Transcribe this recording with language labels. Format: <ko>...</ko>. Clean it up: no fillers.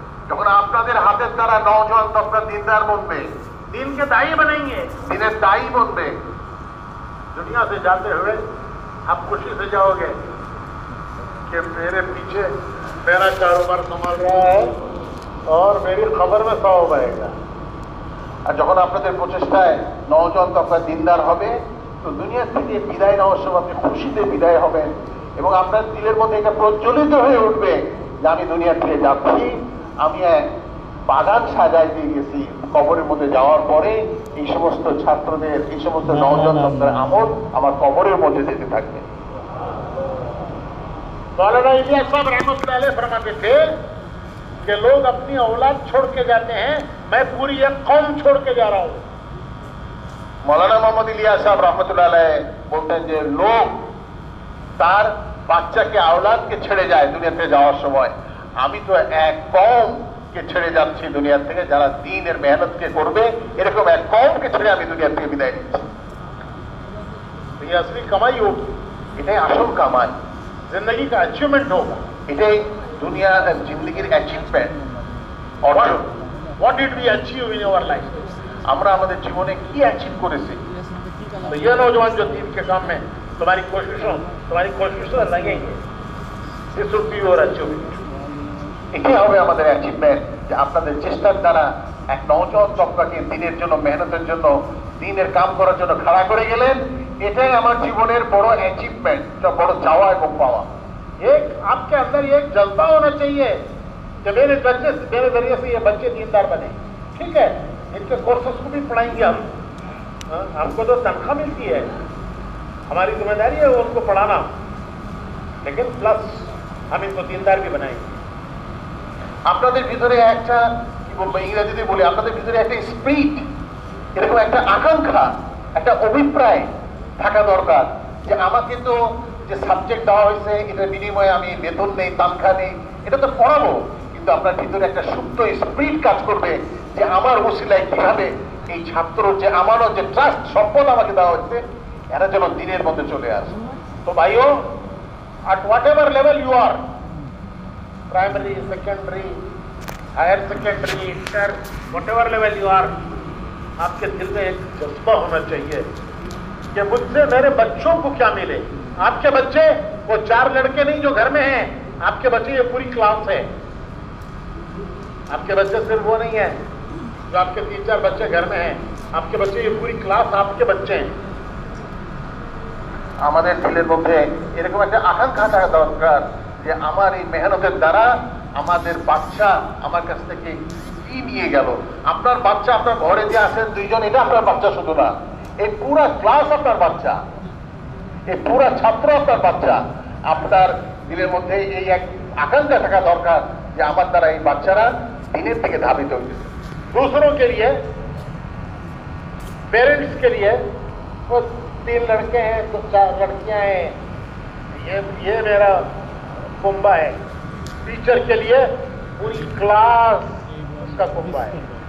<bn>যখন আপনাদের হাতের দ্বারা নওজোয়ান তবকা দিনদার বনবে,</bn> <hi>दीन के दाई बनेंगे।</hi> <bn>দিনের দায়ী বনবে।</bn> <hi>दुनिया से जाते हुए आप खुशी से जाओगे कि मेरे पीछे मेरा कारोबार संभाल रहा है और मेरी खबर में 100 बनेगा।</hi> <bn>আর যখন আপনাদের প্রচেষ্টায় নওজোয়ান তবকা দিনদার হবে, তো দুনিয়া থেকে বিদায় নেওয়ার সময় আপনি খুশিতে বিদায় হবেন এবং আপনার দিলের মধ্যে এটা প্রজ্বলিত হয়ে উঠবে যে আমি দুনিয়া থেকে যাচ্ছি, আমি এক বাগান সাজাই দিয়ে গেছি। কবরের মধ্যে যাওয়ার পরে এই সমস্ত ছাত্রদের, এই সমস্ত নওজোয়ান তবকার আমল আমার কবরের মধ্যে যেতে থাকবে।</bn> <hi>मौलाना इलियास साहब रहमतुल्लाह अलैह फरमाते थे कि लोग अपनी औलाद छोड़ के जाते हैं, मैं पूरी एक कौम छोड़ के जा रहा हूं।</hi> <bn>মৌলানা মোহাম্মদ ইলিয়াস সাহেব রহমতুল্লাহ আলাইহ বলতেন যে লোক তার বাচ্চাকে আওলাদকে ছেড়ে যায় দুনিয়াতে যাওয়ার সময়, আমি তো এক কওমকে ছেড়ে যাচ্ছি দুনিয়া থেকে, যারা দ্বীনের মেহনতকে করবে, এরকম এক কওমকে ছেড়ে আমি দুনিয়া থেকে বিদায় নিচ্ছি।</bn> <hi>ये असली कमाई होगी,</hi> <bn>এটাই আসল কামাই,</bn> <hi>जिंदगी का अचीवमेंट होगा।</hi> <bn>এটাই দুনিয়া জিন্দগির অ্যাচিভমেন্ট, অর্জন।</bn> <en>What did we achieve in our life?</en> <bn>আমরা আমাদের জীবনে কি অ্যাচিভ করেছি।</bn> <hi>तो ये नौजवान जो दीन के काम में तुम्हारी कोशिशों लगेंगे,</hi> <en>this would be your achievement।</en> <bn>এটাই হবে আমাদের অ্যাচিভমেন্ট, যে আপনাদের চেষ্টার দ্বারা এক নওজোয়ান তবকাকে দিনের জন্য, মেহনতের জন্য, দিনের কাম করার জন্য খাড়া করে গেলেন। এটাই আমার জীবনের বড় অ্যাচিভমেন্ট, বড় চাওয়া এবং পাওয়া।</bn> <hi>एक आपके अंदर एक जज्बा होना चाहिए कि मेरे जरिए से ये बच्चे दीनदार बने। ठीक है, इनके कोर्सेस को भी पढ़ाएंगे हम, हमको तो तनख्वाह मिलती है, हमारी जिम्मेदारी है उनको पढ़ाना, लेकिन प्लस हम इनको दीनदार भी बनाएंगे।</hi> <bn>আপনাদের ভিতরে একটা, কি বলবো ইংরেজিতে বলি, আপনাদের ভিতরে একটা স্পিরিট, এরকম একটা আকাঙ্ক্ষা, একটা অভিপ্রায় থাকা দরকার যে আমাকে তো যে সাবজেক্ট দেওয়া হয়েছে এটার বিনিময়ে আমি বেতন নেই, তানখা নেই, এটা তো পড়াবো, কিন্তু আপনার ভিতরে একটা সুপ্ত স্পিরিট কাজ করবে যে আমার ওসিলায় কিভাবে এই ছাত্র যে আমারও যে ট্রাস্ট, সম্পদ আমাকে দেওয়া হচ্ছে, এরা যেন দিনের মধ্যে চলে আসে।</bn> <hi>तो भाइयों,</hi> <en>at whatever level you are,</en> <hi>primary, secondary, higher secondary, inter,</hi> <en>whatever level you are,</en> <hi>आपके दिल में एक जज्बा होना चाहिए कि मुझसे मेरे बच्चों को क्या मिले। आपके बच्चे वो 4 लड़के नहीं जो घर में हैं, आपके बच्चे ये पूरी क्लास है। आपके बच्चे सिर्फ वो नहीं है जो आपके 3-4 बच्चे घर में हैं, आपके बच्चे ये पूरी क्लास आपके बच्चे हैं।</hi> <bn>আমাদের দিলের মধ্যে এরকম একটা আকাঙ্ক্ষা থাকা দরকার যে আমার এই মেহনতের দ্বারা আমাদের বাচ্চা আমার কাছ থেকে কি নিয়ে গেল। আপনার বাচ্চা আপনার ঘরে যে আছেন 2 জন, এটা আপনার বাচ্চা শুধু না, এই পুরা ক্লাস আপনার বাচ্চা, এই পুরা ছাত্র আপনার বাচ্চা। আপনার দিলের মধ্যে এই এক আকাঙ্ক্ষা থাকা দরকার যে আমার দ্বারা এই বাচ্চারা দিনের থেকে ধাবিত হইতেছে।</bn> <hi>दूसरों के लिए, पेरेंट्स के लिए वो 3 लड़के हैं तो 4 लड़कियां हैं, ये मेरा कुंबा है। टीचर के लिए पूरी क्लास उसका कुंबा है।</hi>